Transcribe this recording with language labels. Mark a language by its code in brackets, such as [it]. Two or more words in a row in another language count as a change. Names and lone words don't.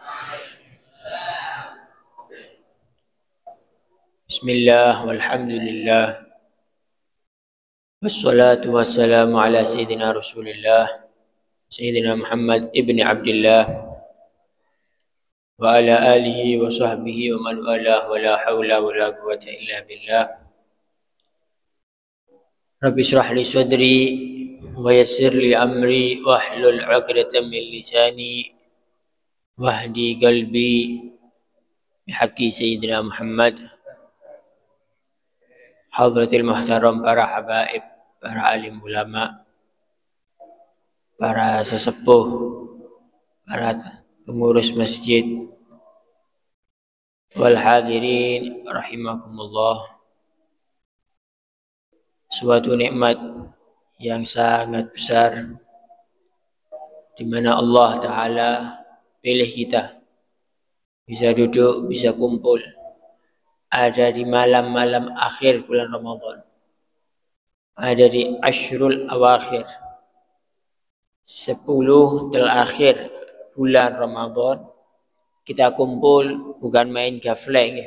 [ar] بسم الله والحمد لله والصلاة والسلام على سيدنا رسول الله سيدنا محمد بن عبد الله وعلى آله وصحبه ومن والاه ولا حول ولا قوة إلا بالله. رب اشرح لي صدري ويسر لي أمري واحلل عقدة من لساني واهد قلبي بحق سيدنا محمد. حضرة المحترم, [id] para habaib, para alim ulama, para sesepuh, para pengurus masjid, [ar] والحاضرين رحمكم الله. [id] Suatu nikmat yang sangat besar di mana Allah Ta'ala pilih kita bisa duduk, bisa kumpul ada di malam-malam akhir bulan Ramadan, ada di [ar] العشر الأواخر, [id] 10 terakhir bulan Ramadan, Kita kumpul bukan main gafleng.